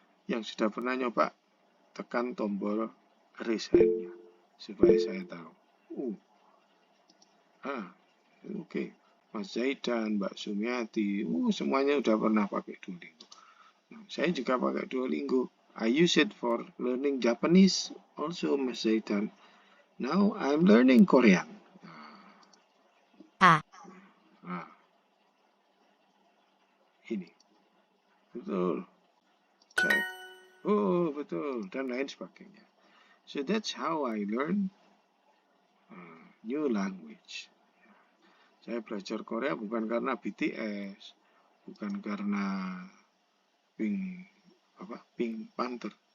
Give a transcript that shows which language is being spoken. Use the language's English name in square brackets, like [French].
[Indonesian] Yang sudah pernah nyoba, tekan tombol raise hand-nya supaya saya tahu. Oke. Mas Zaidan, Mbak Sumiati, semuanya udah pernah pakai Duolingo. Nah, saya juga pakai Duolingo. [English] I use it for learning Japanese, also Mas Zaidan. Now I'm learning Korean. [Indonesian] Ini. Betul. Cek. Betul. Dan lain sebagainya. [English] So that's how I learn new language. [Indonesian] Saya belajar Korea bukan karena BTS, bukan karena Pink Panther.